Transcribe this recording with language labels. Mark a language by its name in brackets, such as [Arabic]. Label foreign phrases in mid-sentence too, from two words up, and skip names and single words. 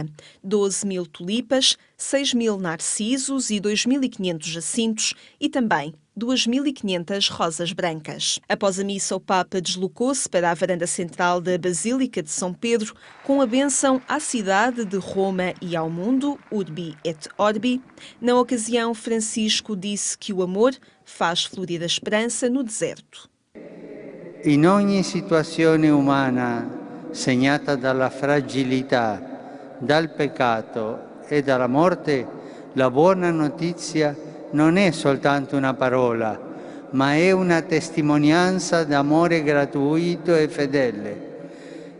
[Portuguese] 12.000 tulipas, 6.000 narcisos e 2.500 jacintos e também 2.500 rosas brancas. Após a missa, o Papa deslocou-se para a varanda central da Basílica de São Pedro, com a bênção à cidade de Roma e ao mundo, [Latin] Urbi et Orbi. [Portuguese] Na ocasião, Francisco disse que o amor faz florir a esperança no deserto. [Italian] In ogni situazione umana segnata dalla fragilità, dal peccato e dalla morte, la buona notizia non è soltanto una parola, ma è una testimonianza d'amore gratuito e fedele.